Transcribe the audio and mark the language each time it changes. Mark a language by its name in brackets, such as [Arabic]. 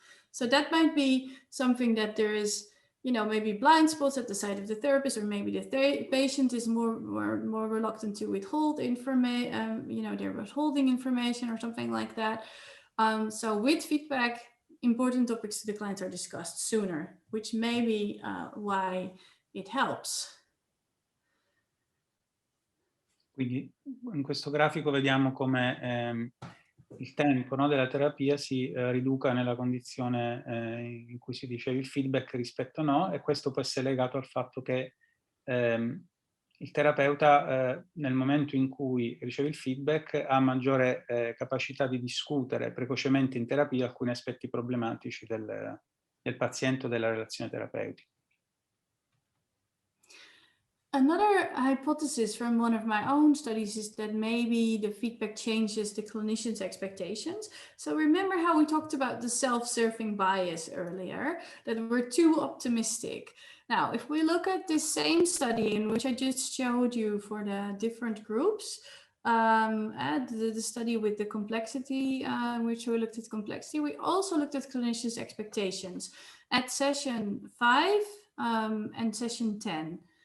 [English] So that might be something that there is, you know, maybe blind spots at the side of the therapist, or maybe the patient is more reluctant to withhold information, you know, they're withholding information or something like that. So with feedback, important topics to the clients are discussed sooner, which may be why it helps. [Italian] Quindi in questo grafico vediamo come il tempo, no, della terapia si riduca nella condizione in cui si riceve il feedback rispetto a no, e questo può essere legato al fatto che il terapeuta nel momento in cui riceve il feedback ha maggiore capacità di discutere precocemente in terapia alcuni aspetti problematici del paziente o della relazione terapeutica. [English] Another hypothesis from one of my own studies is that maybe the feedback changes the clinician's expectations. So remember how we talked about the self-serving bias earlier, that we're too optimistic. Now, if we look at this same study in which I just showed you for the different groups, the study with the complexity, which we looked at complexity, we also looked at clinicians' expectations at session 5 and session 10.